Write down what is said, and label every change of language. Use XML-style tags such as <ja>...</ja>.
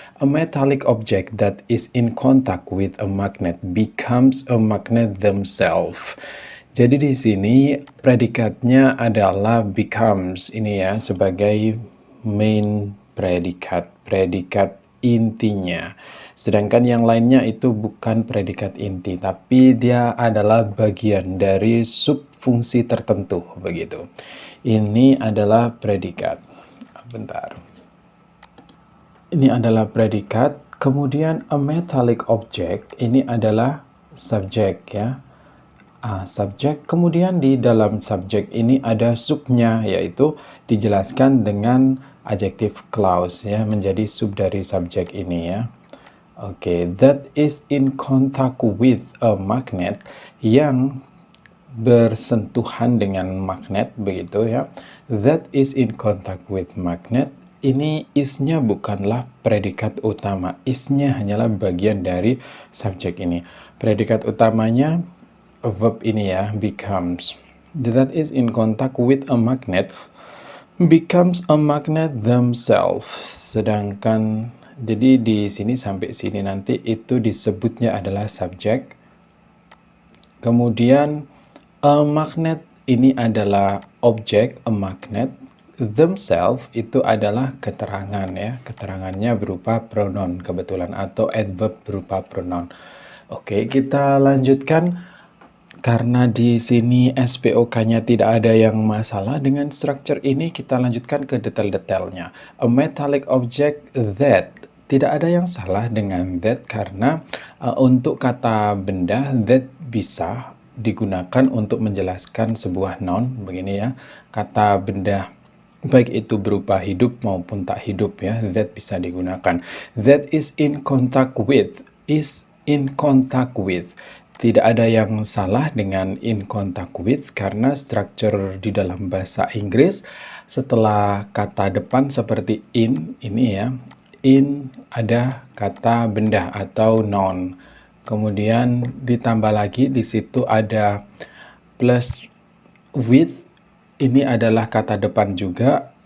<en>A metallic object that is in contact with a magnet becomes a magnet themselves.</en> <id>Jadi di sini predikatnya adalah becomes ini ya, sebagai main predikat, predikat intinya. Sedangkan yang lainnya itu bukan predikat inti, tapi dia adalah bagian dari subfungsi tertentu, begitu. Ini adalah predikat. Bentar. Ini adalah predikat, kemudian a metallic object, ini adalah subjek ya. Subjek, kemudian di dalam subjek ini ada subnya, yaitu dijelaskan dengan adjective clause ya, menjadi sub dari subjek ini ya. Oke,</id> <en>that is in contact with a magnet,</en> <id>yang bersentuhan dengan magnet, begitu ya.</id> <en>That is in contact with magnet.</en> <id>Ini is-nya bukanlah predikat utama. Is-nya hanyalah bagian dari subjek ini. Predikat utamanya verb ini ya, becomes.</id> <en>That is in contact with a magnet becomes a magnet themselves.</en> <id>Sedangkan jadi di sini sampai sini nanti itu disebutnya adalah subjek. Kemudian a magnet ini adalah objek, a magnet. Themselves itu adalah keterangan ya. Keterangannya berupa pronoun kebetulan atau adverb berupa pronoun. Oke, kita lanjutkan. Karena di sini SPOK-nya tidak ada yang masalah dengan structure ini, kita lanjutkan ke detail-detailnya.</id> <en>A metallic object that.</en> <id>Tidak ada yang salah dengan that karena untuk kata benda that bisa digunakan untuk menjelaskan sebuah noun, begini ya. Kata benda baik itu berupa hidup maupun tak hidup ya, that bisa digunakan.</id> <en>That is in contact with, is in contact with.</en> <id>Tidak ada yang salah dengan</id> <en>in contact with</en> <id>karena structure di dalam bahasa Inggris setelah kata depan seperti in ini ya, in ada kata benda atau noun. Kemudian ditambah lagi di situ ada plus with, ini adalah kata depan juga.</id>